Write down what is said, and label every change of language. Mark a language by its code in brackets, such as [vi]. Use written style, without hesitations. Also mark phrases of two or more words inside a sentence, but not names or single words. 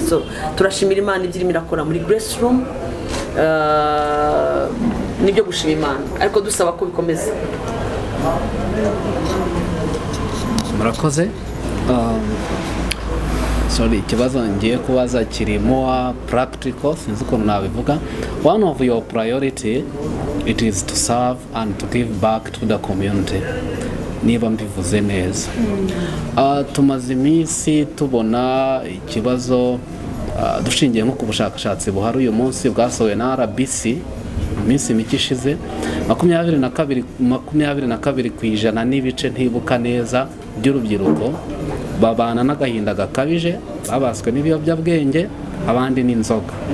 [rw] So turashimira Imana ibyo irimo irakora muri Grace Room, nibyo gushima Imana, ariko dusaba ko bikomeza. Murakoze. Ikibazo ngiye kubaza kiri [en] more practical, [rw] sinzi uko nabivuga. [en] One of your priority it is to serve and to give back to the community, [rw] niba mbivuze neza. Tumaze iminsi tubona ikibazo dushingiye nko ku bushakashatsi buhari uyu munsi bwasohowe na RBC iminsi mike ishize 22% n'ibice ntibuka neza by'urubyiruko babana n'agahinda gakabije, babaswe n'ibiyobyabwenge, abandi n'inzoga.